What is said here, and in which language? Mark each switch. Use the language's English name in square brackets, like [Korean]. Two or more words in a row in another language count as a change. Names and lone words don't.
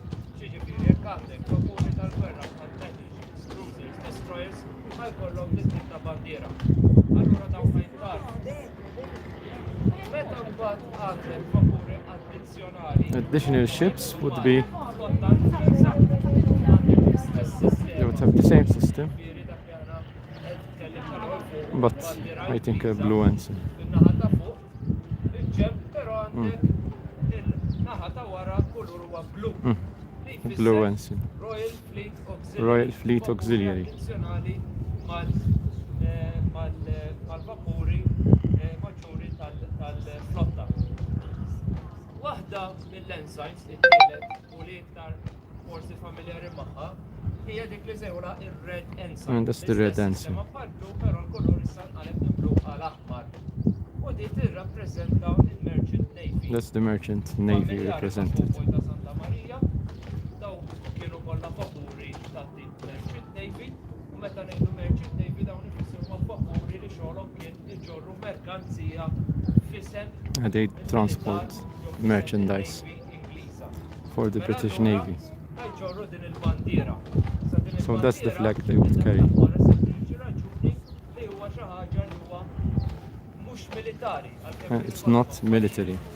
[English] Additional ships would be, they would have the same system, but I think a blue ensign. Blue ensign. Royal Fleet Auxiliary. [Maltese] Waħda mill-ensigns it-tielet u li iktar forsi familjari magħha hija dik li sejħula ir- [English] red ensign. And that's the red ensign. [Maltese] Ma bħallu però l-kulur issa nqaleb minn blu għal aħmar. U di tirrappreżenta il-Merchant Navy. [English] That's the Merchant Navy represented. [Maltese] Santa Maria daw kienu kollha vapuri tat-tip Merchant Navy u meta ngħidu Merchant Navy dawn ifissru vapuri li xogħolhom kien iġorru merkanzija f'isem. [English] And they transport merchandise for the British Navy. So that's the flag they would carry. [Maltese] militari. [English] It's not military.